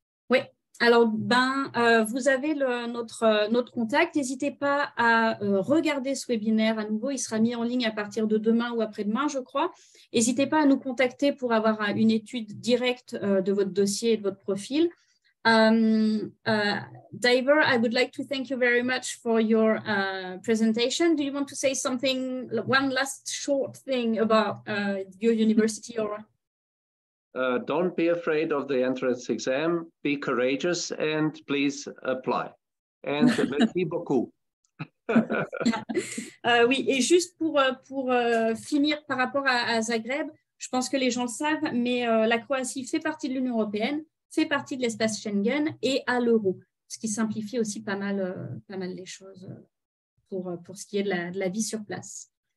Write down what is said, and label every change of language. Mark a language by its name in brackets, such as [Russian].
[French] Oui. Alors, vous avez notre contact. N'hésitez pas à regarder ce webinaire à nouveau. Il sera mis en ligne à partir de demain ou après-demain, je crois. N'hésitez pas à nous contacter pour avoir une étude directe de votre dossier et de votre profil. [English] Diver, I would like to thank you very much for your presentation. Do you want to say something, one last short thing about your university? Or don't be afraid of the entrance exam. Be courageous and please apply. [French] And merci beaucoup. Oui, et juste pour finir par rapport à Zagreb, je pense que les gens le savent, mais la Croatie fait partie de l'Union européenne, fait partie de l'espace Schengen et à l'euro, ce qui simplifie aussi pas mal les choses pour ce qui est de la vie sur place.